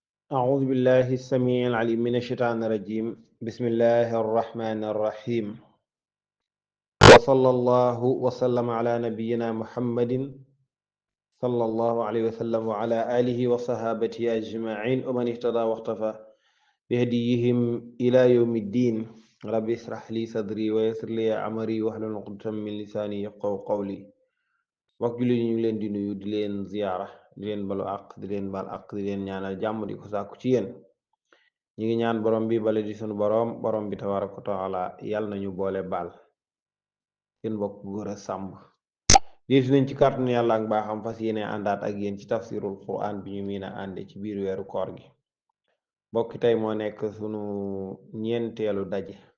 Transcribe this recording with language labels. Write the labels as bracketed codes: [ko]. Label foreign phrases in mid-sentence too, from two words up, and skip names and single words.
[ar] أعوذ بالله السميع العليم من الشيطان الرجيم بسم الله الرحمن الرحيم وصلى الله وسلم على نبينا محمد صلى الله عليه وسلم وعلى آله وصحابته أجمعين ومن اهتدى واقتفى بهديهم إلى يوم الدين رب اشرح لي صدري ويسر لي أمري واحلل عقدة من لساني يفقهوا قولي [wo] mbokk julli ñu ngi leen di nuyu di leen ziyaara di leen balu àq di leen bal àq di leen ñaanal jàmm di ko sàkku ci yéen ñi ngi ñaan borom bi bale di sunu borom bi [ar] تبارك وتعالى [wo] yàlla nañu boole baal seen mbokk góor a sàmb diis nañ ci kàttanu yàlla ak baaxam fas yéene àndaat ak yéen ci [ar] تفسير القرآن [wo] bi ñu miin a ànde ci biir weeru koor gi mbokki tey moo nekk sunu ñeenteelu daje